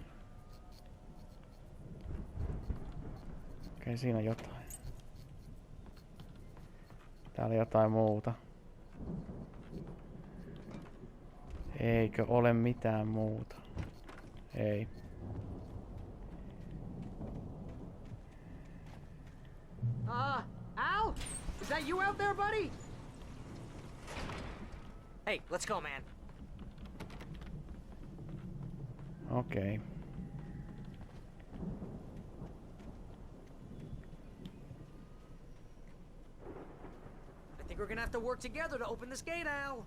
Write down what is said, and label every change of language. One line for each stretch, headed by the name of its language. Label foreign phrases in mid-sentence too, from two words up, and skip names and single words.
Finnish: Okei, siinä on jotain. Täällä jotain muuta. Eikö ole mitään muuta? Ei.
English: Al? Is that you out there, buddy? Hey, let's go, man. Okei. I think we're gonna have to work together to open this gate, Al.